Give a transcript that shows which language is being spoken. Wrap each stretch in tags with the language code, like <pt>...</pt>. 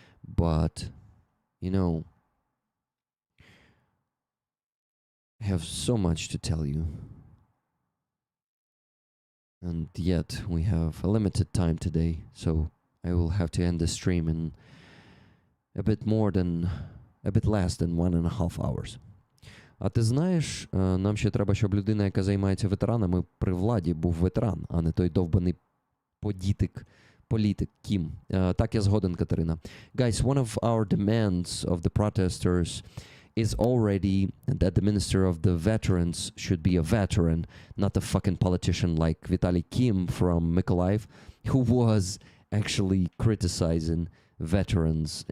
<en>But, you know, I have so much to tell you. And yet, we have a limited time today, so I will have to end the stream in a bit less than 1.5 hours.</en> <uk>А ти знаєш, нам ще треба, щоб людина, яка займається ветеранами, при владі був ветеран, а не той довбаний політик Кім. Так, я згоден, Катерина.</uk> <en>Guys, one of our demands of the protesters is already that the minister of the veterans should be a veteran, not a fucking politician like Vitaly Kim from Mykhailo, who was actually criticizing veterans.</en>